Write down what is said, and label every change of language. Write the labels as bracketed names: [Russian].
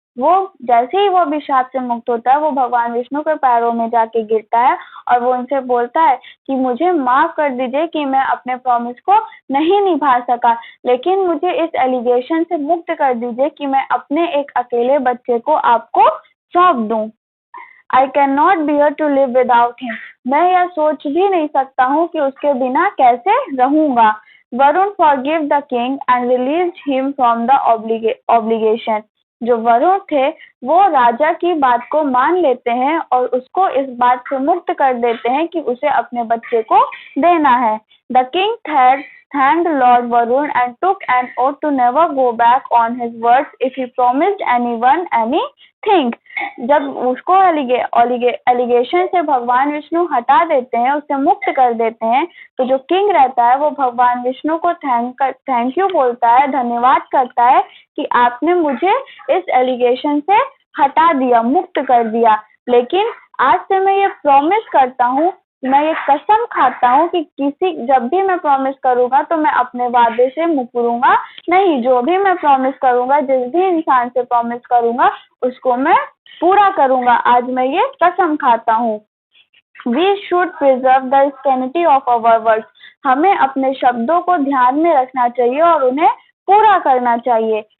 [Hindi] वो जैसे ही वो अभिशाप से मुक्त होता है, वो भगवान विष्णु के पैरों में जाके गिरता है और वो उनसे बोलता है कि मुझे माफ कर दीजिए कि मैं अपने प्रॉमिस को नहीं निभा सका, लेकिन मुझे इस एलिगेशन से मुक्त कर दीजिए कि मैं अपने एक अकेले बच्चे को आपको सौंप दूं। [English] I cannot bear to live without him। [Hindi] मैं यह सोच भी नहीं सकता हूँ कि उसके बिना कैसे रहूंगा। [English] Varun forgave the king and released him from the obligation. [Hindi] जो वरुण थे वो राजा की बात को मान लेते हैं और उसको इस बात से मुक्त कर देते हैं कि उसे अपने बच्चे को देना है. [English] The king thanked Lord Varun and took an oath to never go back on his words if he promised anyone anything. [Hindi] जब उसको एलिगेशन से भगवान विष्णु हटा देते हैं, उसे मुक्त कर देते हैं, तो जो किंग रहता है वो भगवान विष्णु को थैंक यू बोलता है, धन्यवाद करता है कि आपने मुझे इस एलिगेशन से हटा दिया, मुक्त कर दिया. लेकिन आज से मैं ये प्रॉमिस करता हूँ, मैं ये कसम खाता हूँ कि जब भी मैं प्रॉमिस करूंगा तो मैं अपने वादे से मुकरूंगा नहीं. जो भी मैं प्रॉमिस करूंगा, जिस भी इंसान से प्रॉमिस करूंगा, उसको मैं पूरा करूंगा. आज मैं ये कसम खाता हूँ. [English] We should preserve the sanctity of our words. [Hindi] हमें अपने शब्दों को ध्यान में रखना चाहिए और उन्हें पूरा करना चाहिए.